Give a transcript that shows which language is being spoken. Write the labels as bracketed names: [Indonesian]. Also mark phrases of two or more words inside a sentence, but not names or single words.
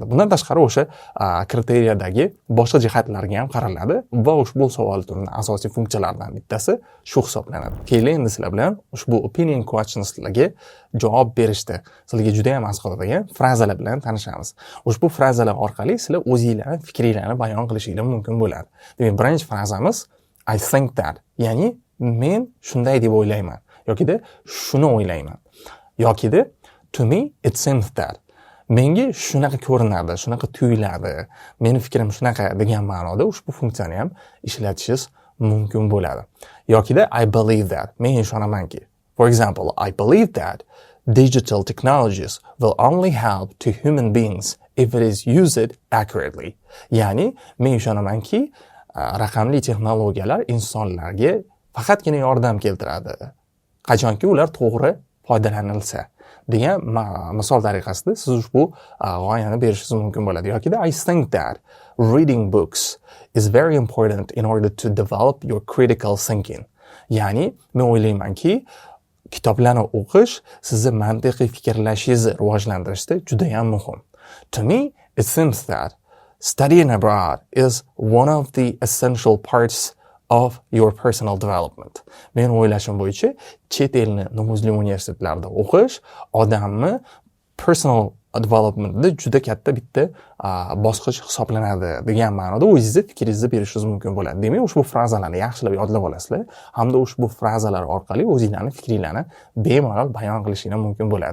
[Uzbek] Bundan tashqari o'sha kriteriyadagi boshqa jihatlarga ham qaraladi va ushbu savol turining asosiy funksiyalaridan bittasi shu hisoblanadi. Keyin endi sizlar bilan ushbu [English] opinion questionslarga [Uzbek] javob berishda sizlarga juda ham asqotadigan frazalar bilan tanishamiz. Ushbu frazalar orqali sizlar o'zingizlarning fikringizni bayon qilishingiz mumkin bo'ladi. Demak, birinchi frazamiz [English] I think that, [Uzbek] ya'ni men shunday deb o'ylayman yoki-da shuni o'ylayman. [English] Yoki-da to me it seems that. [Uzbek] Menga shunaqa ko'rinadi, shunaqa tuyuladi. Meni fikrim shunaqa degan ma'noda ushbu funksiyani ham ishlatishingiz mumkin bo'ladi. Yoki-da [English] I believe that. [Uzbek] Men ishonamanki. [English] For example, I believe that digital technologies will only help to human beings if it is used accurately. [Uzbek] Ya'ni men ishonamanki, raqamli texnologiyalar insonlarga faqatgina yordam keltiradi, qachonki ular to'g'ri foydalanilsa degan misol tariqasida siz ushbu g'oyani berishingiz mumkin bo'ladi. [English] Yoki I think that reading books is very important in order to develop your critical thinking. [Uzbek] Ya'ni men o'ylaymanki, kitoblarni o'qish sizni mantiqiy fikrlashingizni rivojlantirishda juda ham muhim. [English] To me, it seems that studying abroad is one of the essential parts of your personal development. [Uzbek] Men o'ylashim bo'yicha, chet elni nufuzli universitetlarda o'qish odamni [English] personal developmentda [Uzbek] juda katta bitta bosqich hisoblanadi degan ma'noda o'zingizni fikringizni berishingiz mumkin bo'ladi. Demak, ushbu frazalarni yaxshilab yodlab olasizlar hamda ushbu frazalar orqali o'zingizlarning fikringizni bemalol bayon qilishingiz mumkin bo'ladi.